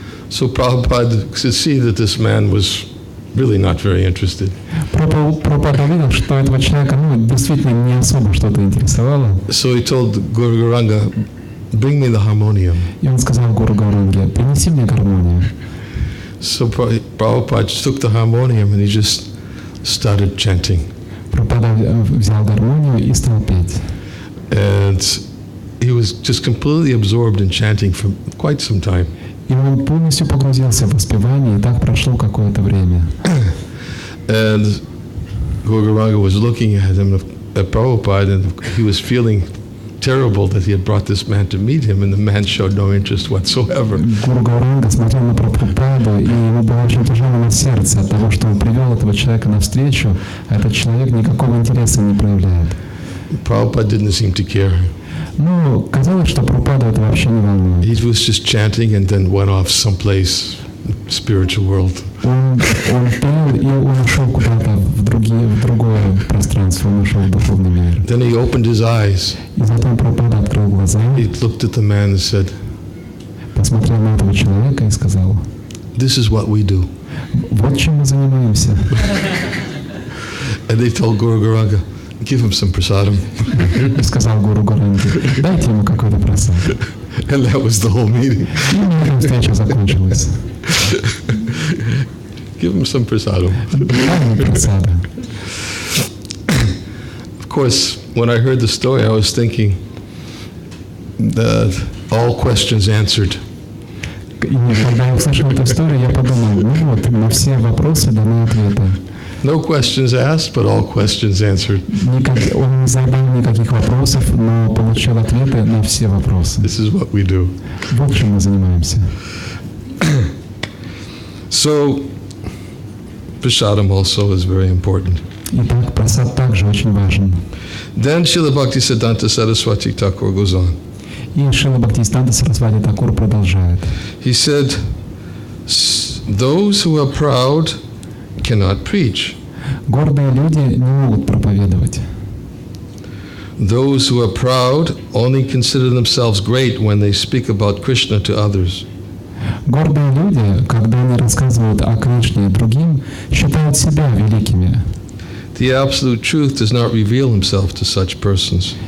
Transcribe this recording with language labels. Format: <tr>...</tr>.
<en>So Prabhupada could see that this man was really not very interested.</en> <ru>Прабхупада видел, что этого человека действительно не особо что-то интересовало.</ru> <en>So he told Guru Garanga, "Bring me the harmonium."</en> <ru>И он сказал Гуру Гауранге: «Принеси мне гармонию».</ru> <en>So Prabhupada took the harmonium and he just started chanting.</en> <ru>Прабхупада взял гармонию и стал петь.</ru> <en>And he was just completely absorbed in chanting for quite some time.</en> <ru>И он полностью погрузился в воспевание, и так прошло какое-то время.</ru> <en>And Guru Garanga was looking at him, at Prabhupada, and he was feeling terrible that he had brought this man to meet him, and the man showed no interest whatsoever.</en> <ru>Гуру Гауранга смотрел на Прабхупаду, и ему было очень тяжело на сердце от того, что он привел этого человека навстречу, а этот человек никакого интереса не проявляет.</ru> <en>Prabhupada didn't seem to care.</en> <ru>Ну, казалось, что Прабхупаду это вообще не волнует.</ru> <en>He was just chanting and then went off someplace, spiritual world.</en> <ru>Он пел, и он ушел куда-то в другое пространство, он ушел в духовный мир.</ru> <en>Then he opened his eyes.</en> <ru>И затем Прабхупада открыл глаза,</ru> <en>He looked at the man and said,</en> <ru>посмотрел на этого человека и сказал:</ru> <en>"This is what we do."</en> <ru>вот чем мы занимаемся.</ru> <en>And they told Guru Garanga, "Give him some prasadam."</en> <ru>И сказал Гуру Гауранге: дайте ему какой-то просад.</ru> <en>And that was the whole meeting.</en> <ru>И на этом встреча закончилась.</ru> <en>Give him some prasadam.</en> <ru>Дай ему просада.</ru> <en>Of course, when I heard the story, I was thinking that all questions answered.</en> <ru>И когда я услышал эту историю, я подумал, ну вот, на все вопросы даны ответы.</ru> <en>No questions asked, but all questions answered.</en> <ru>Он не задал никаких вопросов, но получил ответы на все вопросы.</ru> <en>This is what we do.</en> <ru>Вот чем мы занимаемся.</ru> <en>So, prasadam also is very important.</en> <ru>Итак, просад также очень важен.</ru> <en>Then Srila Bhaktisiddhanta Saraswati Thakur goes on.</en> <ru>И Шрила Бхактисиданта Сарасвати Такур продолжает.</ru> <en>He said, those who are proud cannot preach.</en> <ru>Гордые люди не могут проповедовать.</ru> <en>Those who are proud only consider themselves great when they speak about Krishna to others.</en> <ru>Гордые люди, когда они рассказывают о Кришне другим, считают себя великими.</ru> <en>The absolute truth does not reveal himself to such persons.</en>